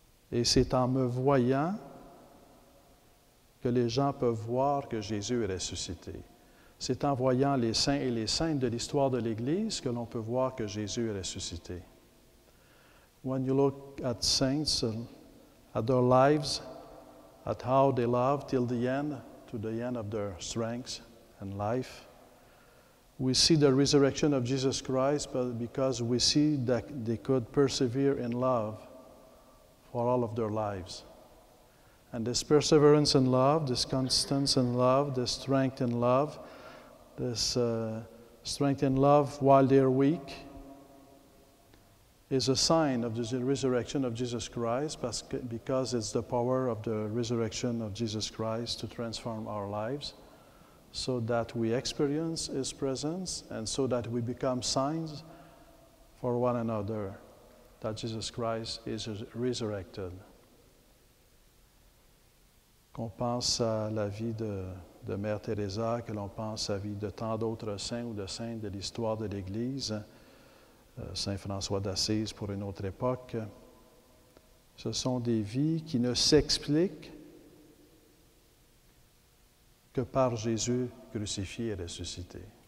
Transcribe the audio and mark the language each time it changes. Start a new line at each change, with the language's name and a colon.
French: Et c'est en me voyant que les gens peuvent voir que Jésus est ressuscité. C'est en voyant les saints et les saintes de l'histoire de l'Église que l'on peut voir que Jésus est ressuscité.
English: When you look at saints, at their lives, at how they loved till the end, to the end of their strength and life, we see the resurrection of Jesus Christ because we see that they could persevere in love for all of their lives. And this perseverance in love, this constancy in love, this strength in love, this strength in love while they're weak is a sign of the resurrection of Jesus Christ because it's the power of the resurrection of Jesus Christ to transform our lives so that we experience His presence and so that we become signs for one another that Jesus Christ is resurrected.
French: Qu'on pense à la vie de Mère Teresa, que l'on pense à la vie de tant d'autres saints ou de saintes de l'histoire de l'Église, Saint François d'Assise pour une autre époque, ce sont des vies qui ne s'expliquent que par Jésus crucifié et ressuscité.